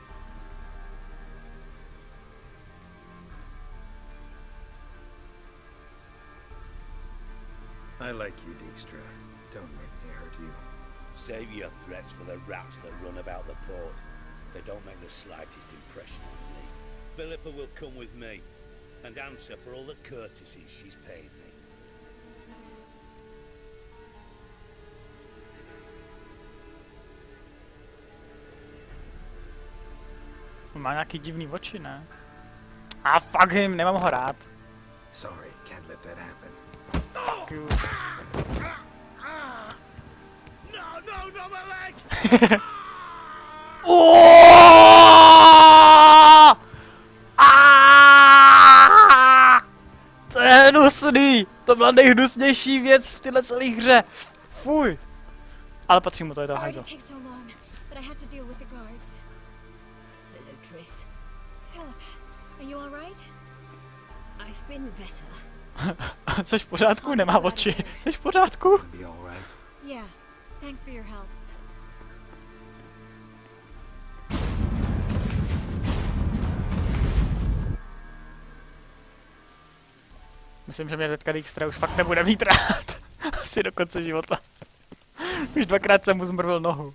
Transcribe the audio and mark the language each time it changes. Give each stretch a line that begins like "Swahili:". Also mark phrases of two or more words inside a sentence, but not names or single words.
English: I like you, Dijkstra. Don't make me hurt you. Save your threats for the rats that run about the port. They don't make the slightest impression on me. Philippa will come with me and answer for all the courtesies she's paid me.
Czech: Má nějaký divný oči, ne? A
English: fuck him,
Czech: nemám ho rád.
English: Sorry, can't let that happen. Fuck you. No, my leg!
Czech: To je hnusný! To byla nejhnusnější věc v téhle celé hře. Fuj. Ale patří mu to, je to hajzl.
English: Sorry to take so long, but I had to deal with the guards. Hello, Triss. Philip, are you all right? I've been better.
Czech: Což v pořádku? Nemá oči. Což v pořádku?
English: Be all right. Yeah, thanks for your help.
Czech: Myslím, že mě teďka Dijkstra už fakt nebude mít rád. Asi do konce života. Už dvakrát jsem mu zmrvil nohu.